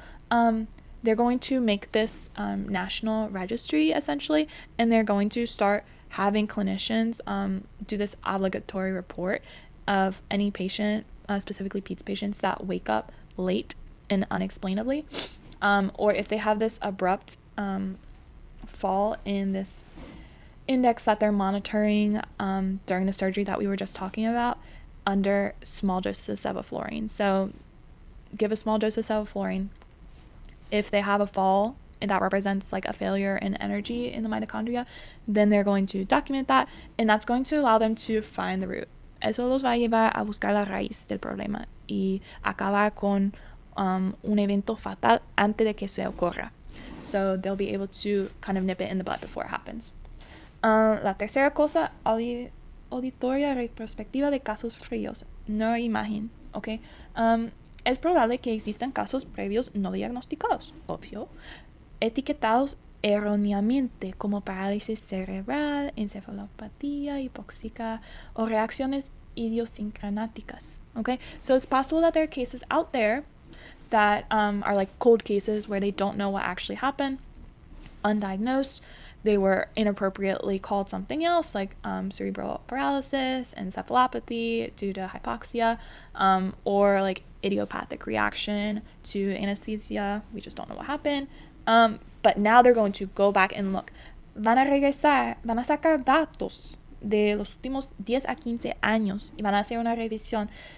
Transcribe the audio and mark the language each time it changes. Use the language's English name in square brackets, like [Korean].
[English] They're going to make this national registry, essentially, and they're going to start having clinicians do this obligatory report of any patient, specifically PEDS patients, that wake up late and unexplainably, or if they have this abrupt fall in this index that they're monitoring during the surgery that we were just talking about under small doses of sevoflurane. So give a small dose of sevoflurane. If they have a fall and that represents like a failure in energy in the mitochondria, then they're going to document that, and that's going to allow them to find the root. [Spanish] Eso los va a llevar a buscar la raíz del problema y acabar con un evento fatal antes de que se ocurra. [English] So they'll be able to kind of nip it in the bud before it happens. [Spanish] La tercera cosa, auditoria retrospectiva de casos fríos, neuroimagen, ¿ok? Es probable que existan casos previos no diagnosticados, obvio, etiquetados erróneamente como parálisis cerebral, encefalopatía hipóxica o reacciones idiosincráticas, okay? [English] So it's possible that there are cases out there that are like cold cases where they don't know what actually happened, undiagnosed. They were inappropriately called something else, like cerebral paralysis, encephalopathy due to hypoxia, or like idiopathic reaction to anesthesia. We just don't know what happened. But now they're going to go back and look. [Spanish] Van a sacar datos de los últimos 10 a 15 años y van a hacer una revisión.